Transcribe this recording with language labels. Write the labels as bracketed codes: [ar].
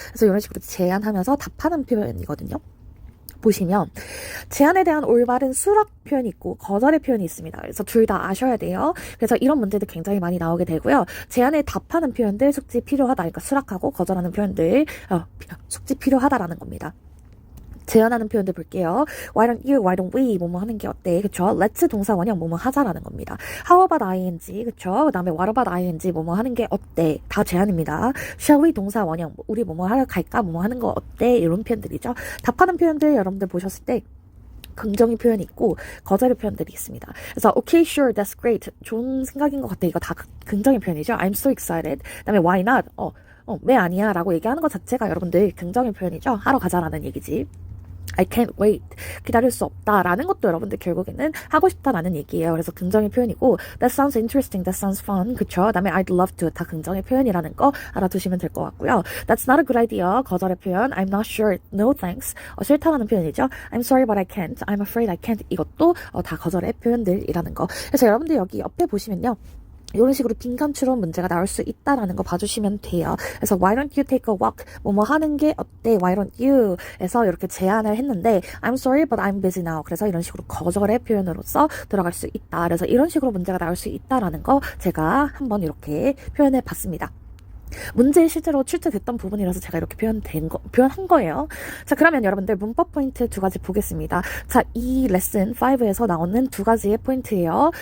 [ko] 그래서 이런 식으로 제안하면서 답하는 표현이거든요. 보시면 제안에 대한 올바른 수락 표현이 있고 거절의 표현이 있습니다. 그래서 둘 다 아셔야 돼요. 그래서 이런 문제도 굉장히 많이 나오게 되고요. 제안에 답하는 표현들 숙지 필요하다. 그러니까 수락하고 거절하는 표현들 숙지 필요하다라는 겁니다. 제안하는 표현들 볼게요. [en] Why don't you, why don't we [ko] 뭐뭐 하는 게 어때? 그쵸? Let's 동사 원형 뭐뭐 하자라는 겁니다. [en] How about ing? [ko] 그쵸? 그 다음에 [en] what about ing? [ko] 뭐뭐 하는 게 어때? 다 제안입니다. Shall we 동사 원형 우리 뭐뭐 하러 갈까? 뭐뭐 하는 거 어때? 이런 표현들이죠. 답하는 표현들 여러분들 보셨을 때 긍정의 표현이 있고 거절의 표현들이 있습니다. [en] 그래서 okay, sure, that's great. [ko] 좋은 생각인 것 같아. 이거 다 긍정의 표현이죠. [en] I'm so excited. [ko] 그 다음에 [en] why not? [ko] 왜 아니야? 라고 얘기하는 것 자체가 여러분들 긍정의 표현이죠. 하러 가자라는 얘기지. [en] I can't wait. [ko] 기다릴 수 없다. 라는 것도 여러분들 결국에는 하고 싶다라는 얘기예요. 그래서 긍정의 표현이고 [en] That sounds interesting. That sounds fun. [ko] 그쵸? 그 다음에 [en] I'd love to. [ko] 다 긍정의 표현이라는 거 알아두시면 될 것 같고요. [en] That's not a good idea. [ko] 거절의 표현 [en] I'm not sure. No thanks. [ko] 싫다라는 표현이죠. [en] I'm sorry but I can't. I'm afraid I can't. [ko] 이것도 다 거절의 표현들이라는 거. 그래서 여러분들 여기 옆에 보시면요. 이런 식으로 빈칸추론 문제가 나올 수 있다라는 거 봐주시면 돼요. 그래서 [en] why don't you take a walk? [ko] 뭐뭐 하는 게 어때? [en] Why don't you? [ko] 에서 이렇게 제안을 했는데 [en] I'm sorry but I'm busy now. [ko] 그래서 이런 식으로 거절의 표현으로서 들어갈 수 있다. 그래서 이런 식으로 문제가 나올 수 있다라는 거 제가 한번 이렇게 표현해 봤습니다. 문제에 실제로 출제됐던 부분이라서 제가 이렇게 표현한 거예요. 자, 그러면 여러분들 문법 포인트 2가지 보겠습니다. 자, 이 레슨 5에서 나오는 2가지의 포인트예요.